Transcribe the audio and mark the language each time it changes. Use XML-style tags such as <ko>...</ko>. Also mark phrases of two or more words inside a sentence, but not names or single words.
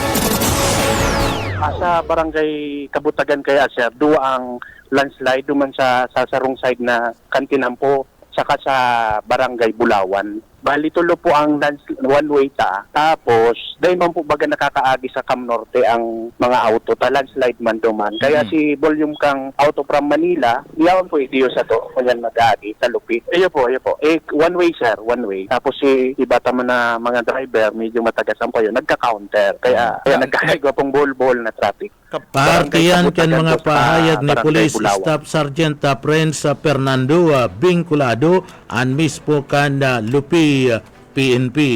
<bik>Sa barangay Kabutagan kaya sir, duwa ang landslide duman sa sarong side na Kantinampo saka sa barangay Bulawan. Bali tulo po ang one-way tapos dahil man po baga nakakaagi sa Cam Norte ang mga auto ta landslide man duman. Kaya si volume kang auto from Manila, iyawan po itiyo sa to kanyan mag-aagi sa Lupit. Iyo po.</bik> <en>One-way sir, one-way.</en> <bik>Tapos si iba man na mga driver medyo matagasan po yun, nagka-counter. Kaya nagkakaigwa pong bol-bol na traffic. Partiyan kan mga pahayag ni Police Staff Sergeant Prince Fernando Vinculado an mispo kan Lupi PNP.</bik>